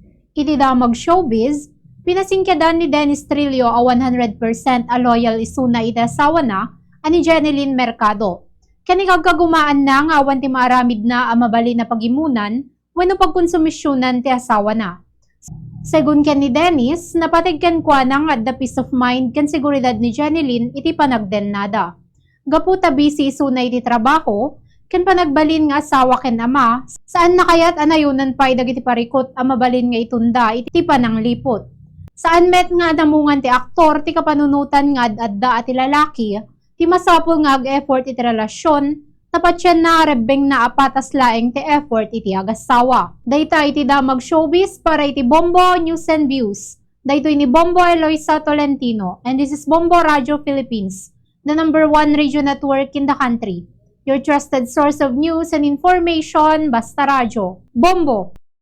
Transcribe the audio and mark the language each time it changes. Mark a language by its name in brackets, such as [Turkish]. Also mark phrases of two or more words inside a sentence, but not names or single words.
[Iloko] Iti damag showbiz, pinasingkyadan ni Dennis Trillo a 100% a loyal isuna iti asawa na ani Jeneline Mercado. Kani kagkagumaan na nga awan ti maaramid na a mabali na pagimunan wenno pagkonsumisyonan ti asawa na. Segun ken ni Dennis, napatig ken kuana nga [English] the peace of mind [Iloko] ken seguridad ni Jeneline iti panagdennada. Gaputa busy isuna iti trabaho, ken panagbalin nga asawa ken ama, saan na kayat anayunan pa dagiti parikot a mabalin nga itunda iti pananglipot. Saan met nga namungan ti aktor ti kapanunutan nga adda at ti lalaki, ti masapol nga ag-effort iti relasyon, tapat siya na rebeng na apatas laeng ti effort iti agasawa. Dayta iti damag showbiz para iti Bombo News and Views. Dayto ni Bombo Eloisa Tolentino, [English] and this is Bombo Radio Philippines, the #1 radio network in the country. Your trusted source of news and information, [Iloko] basta radyo. Bombo!